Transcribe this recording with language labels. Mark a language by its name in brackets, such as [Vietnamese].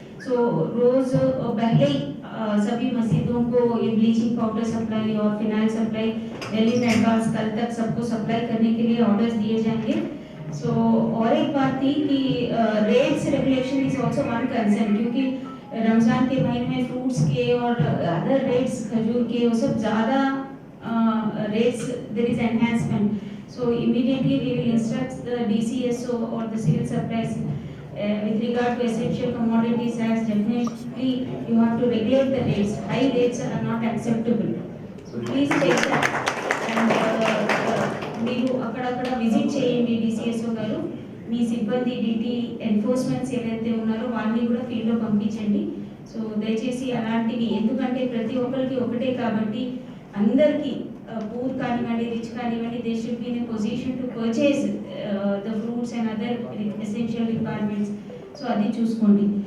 [Hindi] So रोज पहले सभी मस्जिदों को ये ब्लीचिंग पाउडर सप्लाई और phenyl supply well in advance कल तक सबको सप्लाई करने के लिए ऑर्डर्स दिए जाएंगे. सो और एक बात थी कि rates regulation is also one concern, क्योंकि रमजान के महीने में फ्रूट्स के और अदर रेट्स खजूर के वो सब ज़्यादा rates there is enhancement. [English] So immediately we will instruct the DCSO और the civil supplies with regard to essential commodities as definitely you have to regulate the rates. High rates are not acceptable. [Telugu] Please చేశారు and మీరు అక్కడక్కడ visit చేయండి DCSO గారు. మీ సిబ్బంది DT enforcements ఏవైతే ఉన్నారో వాళ్ళని కూడా ఫీల్డ్లో పంపించండి. సో దయచేసి అలాంటివి, ఎందుకంటే ప్రతి ఒక్కరికి ఒకటే కాబట్టి అందరికీ పూర్ కానివ్వండి రిచ్ కానివ్వండి they should be in position to purchase the fruits and other essential requirements. So అది చూసుకోండి.